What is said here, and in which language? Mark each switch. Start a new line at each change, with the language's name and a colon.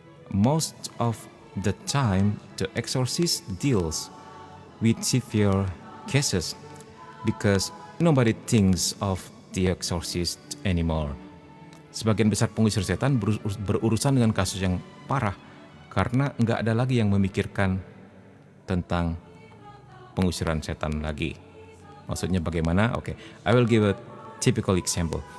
English: Most of the time, the exorcist deals with severe cases because nobody thinks of the exorcist anymore.
Indonesian: Sebagian besar pengusir setan berurusan dengan kasus yang parah karena nggak ada lagi yang memikirkan tentang pengusiran setan lagi. Maksudnya bagaimana?
English: Oke, I will give a typical example.